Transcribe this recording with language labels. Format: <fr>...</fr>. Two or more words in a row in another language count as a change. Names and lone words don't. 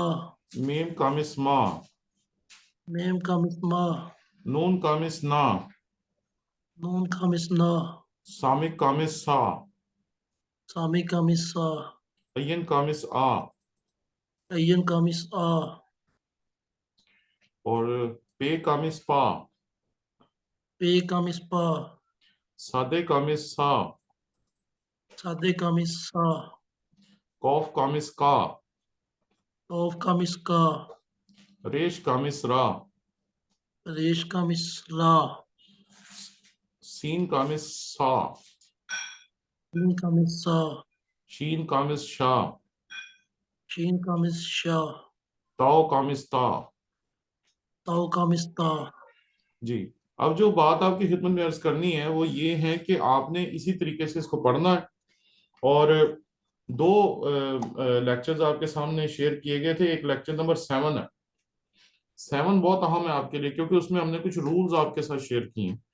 <he>מם קמץ מָ, מם קמץ מָ, נון קמץ נָ, נון קמץ נָ, סמך קמץ סָ, סמך קמץ סָ, עין קמץ עָ, עין קמץ עָ, और פא קמץ פָּ, פא קמץ פָּ, צדי קמץ צָ, צדי קמץ צָ, קוף קמץ קָ, קוף קמץ קָ, ריש קמץ רָ, ריש קמץ רָ, שין קמץ שָׂ, שין קמץ שָׂ, שין קמץ שָׁ, שין קמץ שָׁ, תו קמץ תָּ. תו קמץ תָּ.</he> <ur>جی، اب جو بات آپ کی خدمت میں عرض کرنی ہے وہ یہ ہے کہ آپ نے اسی طریقے سے اس کو پڑھنا ہے. اور دو لیکچرز آپ کے سامنے شیئر کیے گئے تھے. ایک لیکچر نمبر 7 ہے. 7 بہت اہم ہے آپ کے لیے، کیونکہ اس میں ہم نے کچھ رولز آپ کے ساتھ شیئر کیے ہیں.</ur>